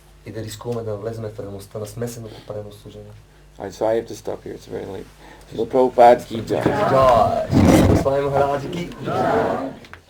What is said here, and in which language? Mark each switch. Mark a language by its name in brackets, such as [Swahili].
[Bulgarian] И да рискуваме да влезем в реалността на смесеното предано служение. [English] So I have to stop here. It's very late. Srila Prabhupada ki jai. [Hindi] Jai! Шри Свами Махарадж ки